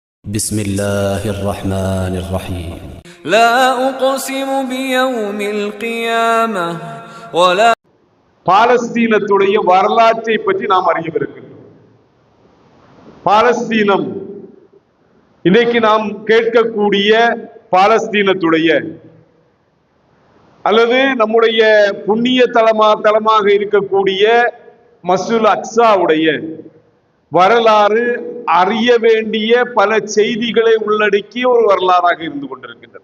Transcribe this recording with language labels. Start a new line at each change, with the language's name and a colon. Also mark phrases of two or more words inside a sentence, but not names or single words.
Arabic: بسم الله الرحمن الرحيم لا أقسم بيوم القيامة ولا
Tamil: பாலஸ்தீனத்துடைய வரலாற்றை பற்றி நாம் அறியவிருக்கின்றோம். பாலஸ்தீனம் இன்றைக்கு நாம் கேட்கக்கூடிய பாலஸ்தீனத்துடைய அல்லது நம்முடைய புண்ணிய தலமாக இருக்கக்கூடிய மஸ்ஜிதுல் அக்ஸாவுடைய வரலாறு அறிய வேண்டிய பல செய்திகளை உள்ளடக்கிய ஒரு வரலாறாக இருந்து கொண்டிருக்கின்றது.